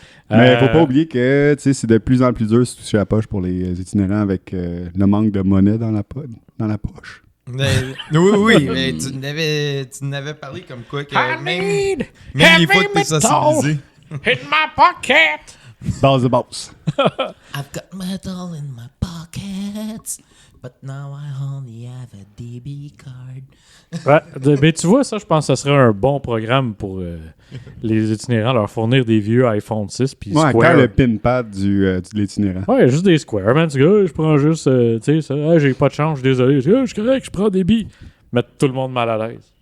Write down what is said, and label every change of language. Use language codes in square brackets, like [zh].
[fr] Mais faut pas oublier que c'est de plus en plus dur de se toucher la poche pour les itinérants avec le manque de monnaie dans la poche. Oui, mais tu n'avais parlé comme quoi que même les fois que t'es sensibilisé. [en] Hit my pocket! [fr] Base de boss. [en] I've got metal in my pockets, but now I only have a DB card. [fr] Ouais, mais tu vois, ça, je pense que ce serait un bon programme pour les itinérants, leur fournir des vieux iPhone 6 puis Ouais, Square. quand le pin pad de l'itinérant. Ouais, juste des Square, man. Tu dis, je prends juste, tu sais, ça. Ah, j'ai pas de change, désolé. Je suis correct, je prends des billes. Mettre tout le monde mal à l'aise.